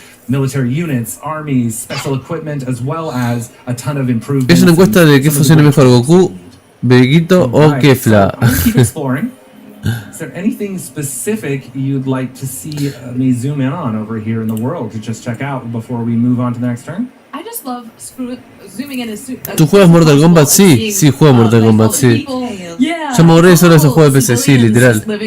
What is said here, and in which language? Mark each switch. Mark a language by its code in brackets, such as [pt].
[en] Military units, armies, special equipment, as well as a ton of improvements. [es] Es una encuesta de qué funciona mejor, Goku, Veguito o Kefla. [en] Keep exploring. Is there anything specific you'd like to see me zoom in on over here in the world to just check out before we move on to the next turn? I just love zooming in as [es] ¿Tú juegas Mortal Kombat? Sí, sí juego Mortal Kombat, sí. Yo me aburrí solo de esos juegos de PC, sí, literal.